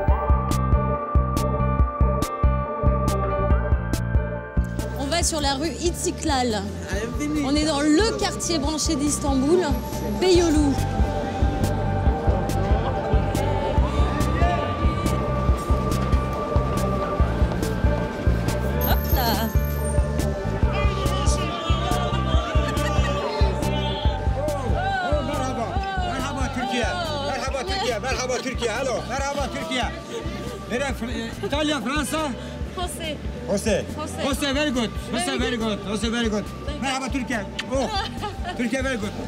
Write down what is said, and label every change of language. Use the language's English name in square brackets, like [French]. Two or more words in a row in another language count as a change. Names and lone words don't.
[French] On va sur la rue İstiklal. On est dans le quartier branché d'Istanbul, Beyoğlu. Hop là! [Turkish] Merhaba Türkiye, alo. Merhaba Türkiye. İtalya, Fransa? [French] Français. José. Français. José, [English] very good. José, very good. José, very good. [Turkish] Merhaba Türkiye. Oh. Türkiye, [English] very good.